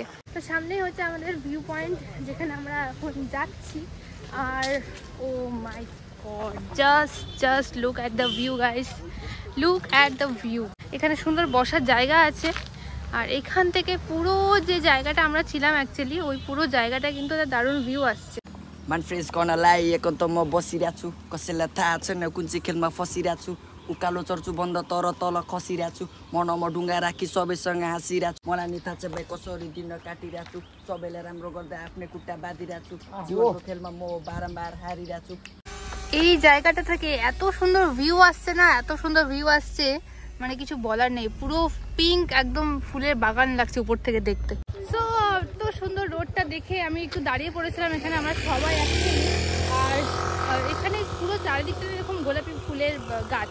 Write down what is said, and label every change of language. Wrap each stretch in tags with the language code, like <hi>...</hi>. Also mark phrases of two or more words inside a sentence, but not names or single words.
<bn>তো সামনেই হচ্ছে আমাদের ভিউ পয়েন্ট, যেখানে আমরা এখন যাচ্ছি।</bn> <en>আর Oh my god, just look at the view guys, look at the view.</en> <bn>এখানে সুন্দর বসার জায়গা আছে, আর এখান থেকে পুরো যে জায়গাটা আমরা ছিলাম অ্যাকচুয়ালি ওই পুরো জায়গাটা কিন্তু একটা দারুণ ভিউ আসছে।</bn> <ne>मान्छेको नलाईएको त म बसिरहेको छु, कसैलाई थाहा छैन कुन चाहिँ खेलमा फसिरहेको छु। उकालो चर्छु बन्द तर तल खसिरहेको छु, मनमा ढुङ्गा राखी सबैसँग हाँसिरहेको छु। मलाई नि थाहा छ भाइ कसरी दिन काटिरहेको छु, सबैलाई राम्रो गर्दा आफ्नै खुट्टा बाँधिरहेको छु। जीवनको खेलमा म बारम्बार हारिरहेको छु।</ne> <bn>এই জায়গাটা থেকে এত সুন্দর ভিউ আসছে না, এত সুন্দর ভিউ আসছে মানে কিছু বলার নেই। পুরো পিঙ্ক একদম ফুলের বাগান লাগছে উপর থেকে দেখতে। সো এত সুন্দর রোডটা দেখে আমি একটু দাঁড়িয়ে পড়েছিলাম এখানে আমরা সবাই একসাথে। আর এখানে পুরো চারিদিকটা এরকম গোলাপি ফুলের গাছ।</bn>